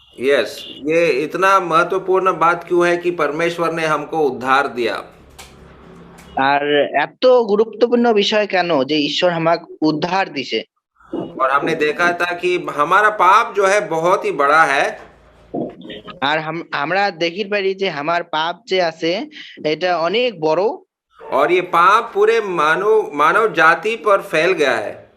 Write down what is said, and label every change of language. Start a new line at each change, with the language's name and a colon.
Hindi: Yes, ये इतना महत्वपूर्ण बात क्यों है कि परमेश्वर ने हमको उद्धार दिया।
Rangpuri: আর এত গুরুত্বপূর্ণ বিষয় কেন যে ঈশ্বর আমাকে উদ্ধার দিছে।
Hindi: और हमने देखा था कि हमारा पाप जो है बहुत ही बड़ा है।
Rangpuri: আর আমরা দেখি পারি যে আমার পাপ যে আছে এটা অনেক বড়,
Hindi: और ये पाप पूरे मानव जाति पर फैल गया है।